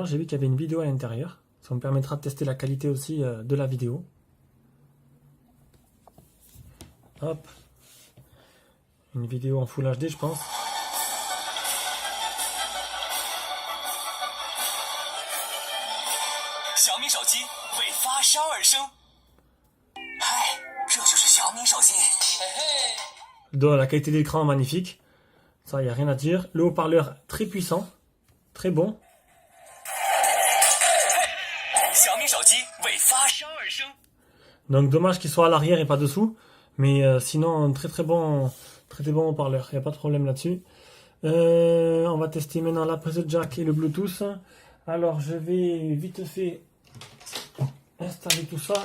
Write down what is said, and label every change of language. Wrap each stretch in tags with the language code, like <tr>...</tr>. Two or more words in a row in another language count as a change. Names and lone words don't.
<fr>J'ai vu qu'il y avait une vidéo à l'intérieur. Ça me permettra de tester la qualité aussi de la vidéo. Hop. Une vidéo en Full HD, je pense.</fr> <zh>Xiaomi 手机为发烧而生。嗨，这就是小米手机。</zh> <fr>Donc, la qualité d'écran magnifique. Ça, il n'y a rien à dire. Le haut-parleur très puissant. Très bon.</fr> <zh>Xiaomi 手机为发烧而生。</zh> <fr>Donc dommage qu'il soit à l'arrière et pas dessous. Mais sinon, très très bon haut-parleur. Il n'y a pas de problème là-dessus. On va tester maintenant la prise jack et le Bluetooth. Alors je vais vite fait installer tout ça.</fr>